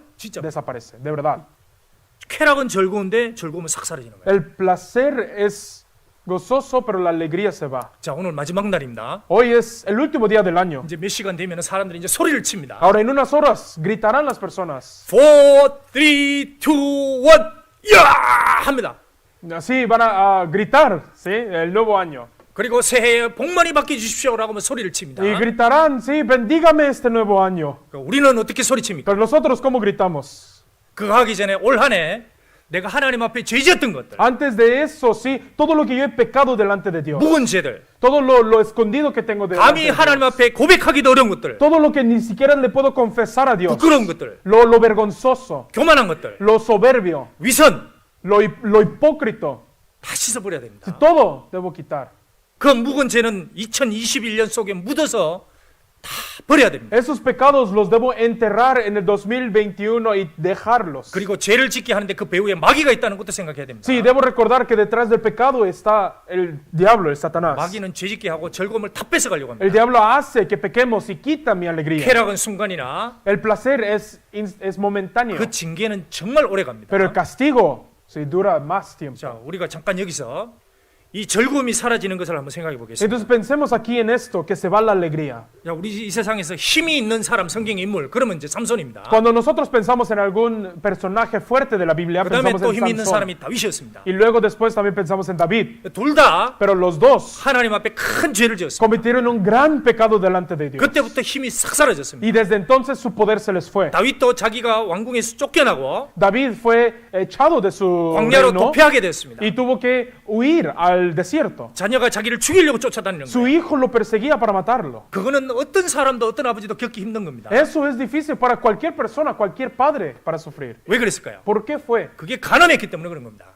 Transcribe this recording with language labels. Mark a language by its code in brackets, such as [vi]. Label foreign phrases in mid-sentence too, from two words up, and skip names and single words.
[ko] 진짜. [es] desaparece, de verdad. [ko] 쾌락은 즐거운데 즐거움은 싹 사라지는 거예요. [es] El placer es gozoso, pero la alegría se va. [ko] 자, 오늘 마지막 날입니다. [es] Hoy es el último día del año. [ko] 이제 몇 시간 되면 사람들이 이제 소리를 칩니다. [es] Ahora en unas horas gritarán las personas. [ko] 4, 3, 2, 1, 야! 합니다. [es] Así van a gritar, ¿sí? El nuevo año. [ko] 그리고 새해에 복 많이 받게 주십시오라고 하면 소리를 칩니다. [es] Y gritarán, sí, bendígame este nuevo año. [ko] 우리는 어떻게 소리칩니까? [es] Pero nosotros, ¿cómo gritamos? [ko] 그거 하기 전에 올 한 해 내가 하나님 앞에 죄지었던 것들, [es] Antes de eso, sí, todo lo que yo he pecado delante de Dios. [ko] 묵은 죄들, [es] Todo lo escondido que tengo delante [ko] 감히 [es] de [ko] 하나님 [es] Dios. [ko] 앞에 고백하기도 어려운 것들, [es] Todo lo que ni siquiera le puedo confesar a Dios. [ko] 부끄러운 것들, [es] Lo vergonzoso, [ko] 교만한 것들, [es] lo soberbio, [ko] 위선 [es] lo hipócrita. [ko] 다 씻어버려야 됩니다. [es] Todo debo quitar. [ko] 그 묵은 죄는 2021년 속에 묻어서 다 버려야 됩니다. [es] Esos pecados los debo enterrar en el 2021 y dejarlos. [ko] 그리고 죄를 짓게 하는데 그 배후에 마귀가 있다는 것도 생각해야 됩니다. [es] Sí, debo recordar que detrás del pecado está el diablo, el Satanás. [ko] 마귀는 죄 짓게 하고 즐거움을 다 뺏어가려고 [es] El [ko] 합니다. [es] diablo hace que pequemos y quita mi alegría. [ko] 쾌락은 순간이나 [es] El placer es momentáneo, [ko] 그 징계는 정말 오래 갑니다. [es] pero el castigo sí, dura más tiempo. [ko] 자, 우리가 잠깐 여기서 이 즐거움이 사라지는 것을 한번 생각해 보겠습니다. [es] Entonces pensemos aquí en esto, que se va la alegría. [ko] 야, 우리 이 세상에서 힘이 있는 사람, 성경 인물, 그러면 이제 삼손입니다. [es] Cuando nosotros pensamos en algún personaje fuerte de la Biblia, [ko] 그 다음에 [es] pensamos [ko] 또 [es] en [ko] 힘이 있는 [es] Sansón. [ko] 사람이 다윗이었습니다. [es] Y luego después también pensamos en David. [ko] 둘 다 [es] Pero los dos [ko] 하나님 앞에 큰 죄를 지었습니다. [es] cometieron un gran pecado delante de Dios. [ko] 그때부터 힘이 싹 사라졌습니다. [es] Y desde entonces su poder se les fue. [ko] 다윗도 자기가 왕궁에서 쫓겨나고 [es] David fue echado de su [ko] 광야로 [es] reino [ko] 도피하게 됐습니다. [es] y tuvo que huir al desierto. [ko] 자녀가 자기를 죽이려고 쫓아다니는 거예요. [es] Su hijo lo perseguía para matarlo. [ko] 그거는 어떤 사람도 어떤 아버지도 겪기 힘든 겁니다. [es] Eso es difícil para cualquier persona, cualquier padre para sufrir. [ko] 왜 그랬을까요? [es] ¿Por qué fue? [ko] 그게 가난했기 때문에 그런 겁니다.